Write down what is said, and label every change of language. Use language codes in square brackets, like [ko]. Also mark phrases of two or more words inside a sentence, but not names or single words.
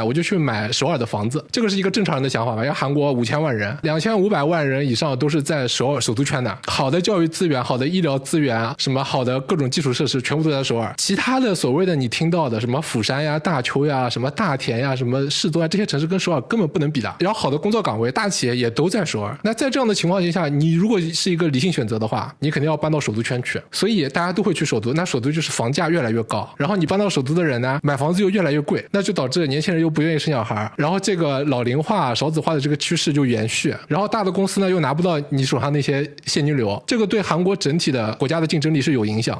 [zh] 我就去買首爾的房子，這個是一個正常人的想法吧？因為韓國5000萬人，2500萬人以上都是在首爾首都圈的，好的教育資源、好的醫療資源、什麼好的各種基礎設施全部都在首爾。其他的所謂的你聽到的什麼釜山呀、大邱呀、什麼大田呀、什麼世多啊，這些城市跟首爾根本不能比的。然後好的工作崗位、大企業也都在首爾。那在這樣的情況下，你如果是一個理性選擇的話，你肯定要搬到首都圈去，所以大家都會去首都。那首都就是房價越來越高，然後你搬到首都的人呢，買房子又越來越貴，那就導致年輕人又不願意生小孩，然後這個老齡化、少子化的這個趨勢就延續，然後大的公司呢又拿不到你手上那些現金流，這個對韓國整體的國家的競爭力是有影響。